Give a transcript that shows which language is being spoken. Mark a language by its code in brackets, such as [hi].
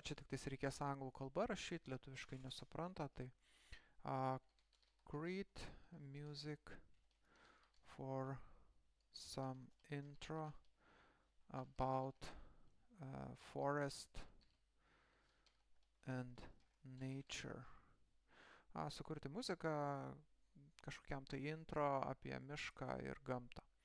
[lt] Čia tik tais reikės anglų kalba rašyti, lietuviškai nesupranta. Tai [en] create music for some intro about forest and nature. [lt] Sukurti muziką kažkokiam tai intro apie mišką ir gamtą.